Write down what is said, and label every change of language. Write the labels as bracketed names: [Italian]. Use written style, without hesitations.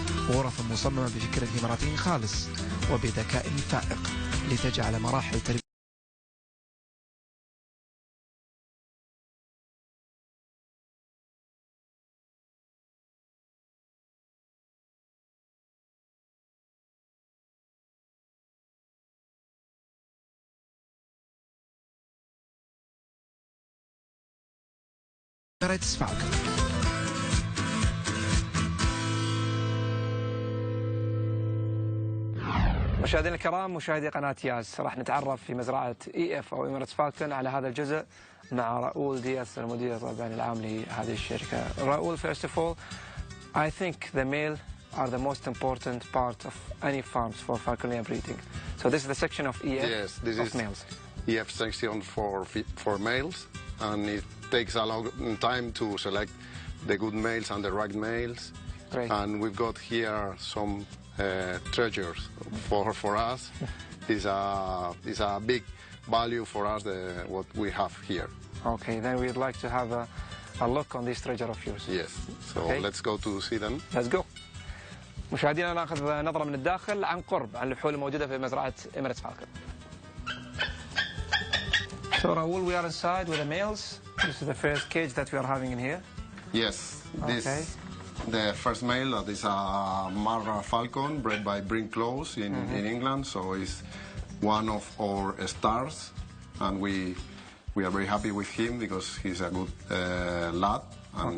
[Arabic] غرف مصممة بفكر الإماراتي خالص وبذكاء فائق لتجعل مراحل تربية إماراتس فالكون. مشاهدينا الكرام، مشاهدي قناة ياس، راح نتعرف في مزرعة EF أو إماراتس فالكون على هذا الجزء مع راؤول دياث المدير طبعا العام لهذه الشركة. [English] Raul, first of all, I think the male are the most important part of any farms for falconry breeding. So this is the section of EF. Yes, this of is males. EF section for males, and it takes a long time to select the good males and the right males. Great. And we've got here some treasures for us. It's a big value for us, what we have here. Okay, then we'd like to have a look on this treasure of yours. Yes, so Okay. let's go to see them. Let's go. [Arabic] مشاهدينا ناخذ نظرة من الداخل عن قرب عن الفحول الموجودة في مزرعة إماراتس فالكون. [English] So Raul, we are inside with the males. This is the first cage that we are having in here. Yes, this Okay. the first male, that is a Marra Falcon bred by Brink Close in England. So it's one of our stars, and we are very happy with him because he's a good lad, and